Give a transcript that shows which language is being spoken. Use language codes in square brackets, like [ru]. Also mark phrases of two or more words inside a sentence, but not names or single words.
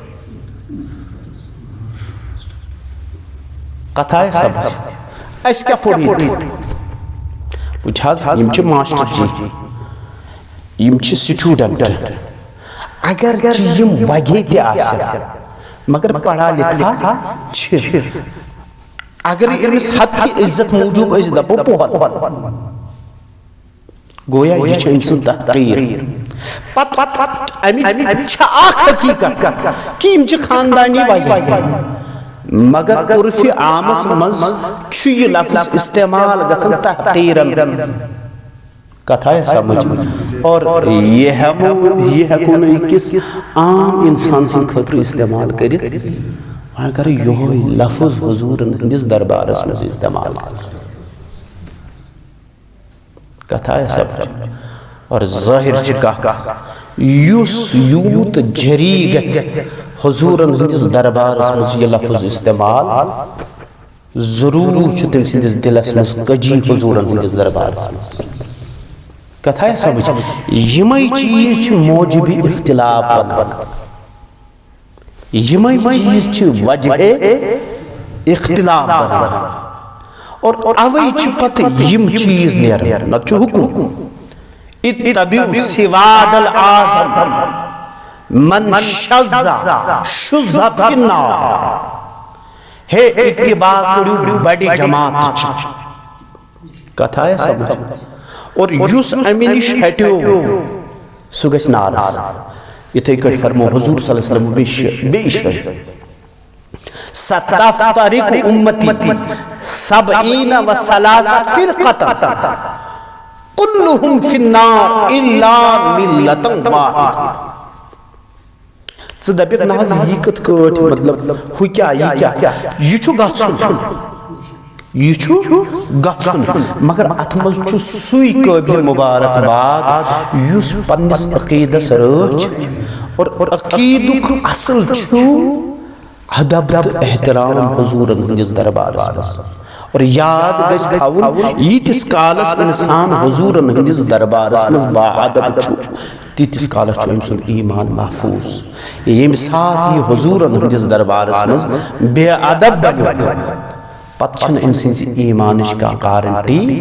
[ks] کتھ آیہِ سمجھ اسہِ کیٛاہ پوٚر ییٚتہِ وٕچھ حظ یِم چھِ ماسٹر جی یِم چھِ سٹوٗڈنٹ اگرچہِ یِم وگے تہِ آسن مگر پڑھا لکھا چھِ اگرے أمِس حد کہِ عزت موٗجوٗب أسۍ دپو پوٚہل گویا یہِ چھِ أمۍ سٕنٛز تحقیٖر پتہٕ امِچ چھِ اکھ حقیٖقت کہِ یِم چھِ خاندانی وغیرہ مگر عرفِ عامس منٛز چھُ یہِ لفظ استعمال گژھان تحقیٖرن کتھ آیہِ سمجھ اور یہِ ہٮ۪کو نہٕ أکِس عام انسان سٕنٛدِ خٲطرٕ استعمال کٔرِتھ اگر یہ لفظ حضور ہندس دربارس میں استعمال کتھا ہے سب اور ظاہر چھ کت یس یوت جری گژھِ حضور ہندس دربارس میں یہ لفظ استعمال ضرور چھ تم سندس دلس مز کجی حضور ہندس دربارس میں کتھا ہے سمجھ یمے چیز چھ موجب اختلاف بنان یمے چیز چھ وجہ اختلاف بنان اور اوے چھ پتہ یم چیز نیران نہ چھ حکم [ar] اتبعوا سواد العظم من شذ شذ فی النار [ks] ہے [ur] اتباع کرو بڑی جماعت [ks] چھ کتھا ہے سمجھ اور یس امہ نش ہٹو سہ گژھِ نارس یتھے کٹ فرمو حضور [ar] صلی اللہ علیہ وسلم [ks] بیش [ar] ستفترق امتی 70 و 3 فرقة كلهم في النار الا ملة واحدة [ks] ژٕ دپکھ نہ حظ یہ کتھ کٹ مطلب ہو کیا یہ چھُ گژھُن یہ چھُ گژھُن مگر اتھ منٛز چھُ سُے قٲبل مبارک باد یُس پننس عقیدس رٲچھ اور عقیدُک اصل چھُ ادب تہٕ احترام حضورن ہندس دربارس منٛز اور یاد گژھِ تھاوُن ییٖتِس کالس انسان حضورن ہندس دربارس منٛز با ادب چھُ تیٖتِس کالس چھُ أمۍ سُنٛد ایمان محفوظ ییٚمہِ ساتہٕ یہِ حضورن ہندس دربارس منٛز بے ادب بنیو پتہ چھنہٕ أمۍ سٕنٛزِ ایمانٕچ کانٛہہ گارنٹی